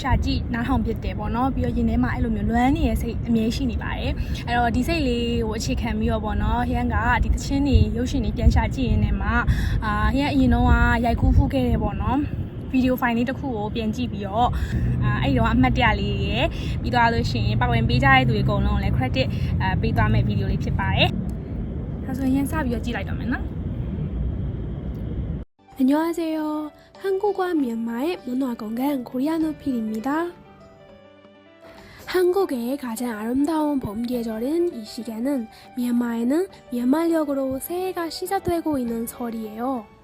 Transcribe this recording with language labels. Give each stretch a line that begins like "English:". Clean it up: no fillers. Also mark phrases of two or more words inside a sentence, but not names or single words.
Burmese: ရှာကြည့်နားထောင်ဖြစ်တယ်ပေါ့နော်ပြီးတော့ရင်ထဲမှာအဲ့လိုမျိုးလွမ်းနေတဲ့စိတ်အမြဲရှိနေပါတယ်အဲ့တော့ဒီစိတ်လေးကိုအခြေခံပြီးတော့ပေါ့နော်ရန်ကဒီတချင်းတွေရုပ်ရှင်တွေပြန်ရှာကြည့်ရင်းနဲ့မှာရန်အရင်တော့ရိုက်ကူးဖူးခဲ့တယ်ပေါ့နော်ဗီဒီယိုဖိုင်လေးတစ်ခုကိုပြန်ကြည့်ပြီးတော့အဲ့တော့အမှတ်တရလေးရယ်ပြီးသွားလို့ရှိရင်ပါဝင်ပေးကြတဲ့သူတွေအကုန်လုံးလည်း credit ပေးသွားမယ့်ဗီဒီယိုလေးဖြစ်ပါတယ်ဒါဆိုရင်စပြီးတော့ကြည့်လိုက်တော့မယ်နော်
Korean: 안녕하세요. 한국과 미얀마의 문화공간 코리아노필입니다. 한국의 가장 아름다운 봄 계절인 이 시기에는 미얀마에는 미얀마력으로 새해가 시작되고 있는 설이에요.